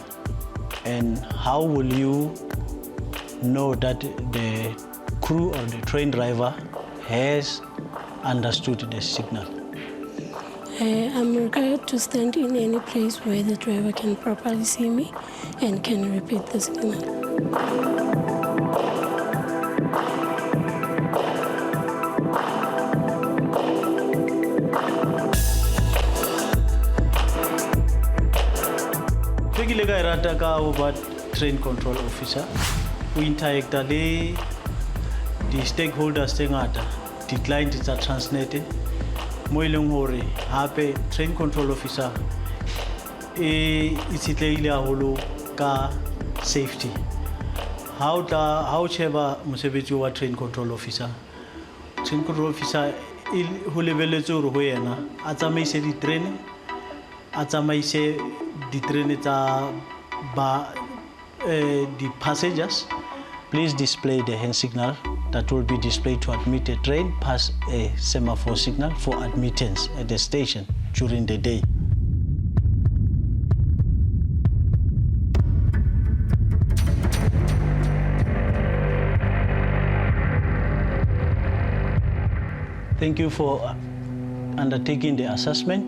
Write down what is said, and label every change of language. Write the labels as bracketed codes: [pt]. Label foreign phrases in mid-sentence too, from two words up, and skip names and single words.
[en] And how will you know that the crew or the train driver has understood the signal? I'm required to stand in any place where the driver can properly see me and can repeat the signal. [st] Ke ka rata ka [en] about train control officer [st] o interact le di stakeholders tse ngata, di client tsa Transnet mo ileng hore hape [en] train control officer [st] e itsitleile haholo ka safety. How cheba mosebetsi wa [en] train control officer [st] ho lebeletse hore ho yena a tsamaise di train, a tsamaise di train tsa [en] the passengers. Please display the hand signal that will be displayed to admit a train past a semaphore signal for admittance at the station during the day. Thank you for undertaking the assessment.